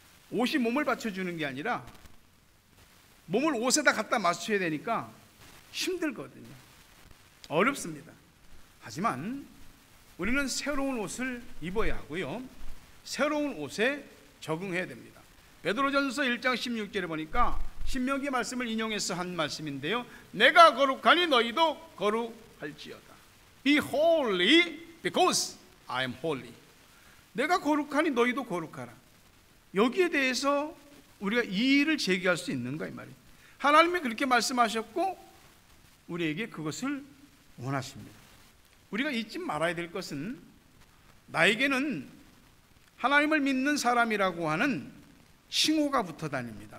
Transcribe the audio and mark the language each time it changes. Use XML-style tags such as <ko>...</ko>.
<ko>옷이 몸을 받쳐주는 게 아니라 몸을 옷에다 갖다 맞춰야 되니까 힘들거든요. 어렵습니다. 하지만 우리는 새로운 옷을 입어야 하고요, 새로운 옷에 적응해야 됩니다. 베드로전서 1장 16절에 보니까 신명기 말씀을 인용해서 한 말씀인데요, 내가 거룩하니 너희도 거룩할지어다.</ko> <en>Be holy because I am holy.</en> <ko>내가 거룩하니 너희도 거룩하라. 여기에 대해서 우리가 이의를 제기할 수 있는가 이 말이에요. 하나님이 그렇게 말씀하셨고 우리에게 그것을 원하십니다. 우리가 잊지 말아야 될 것은 나에게는 하나님을 믿는 사람이라고 하는 칭호가 붙어 다닙니다.</ko>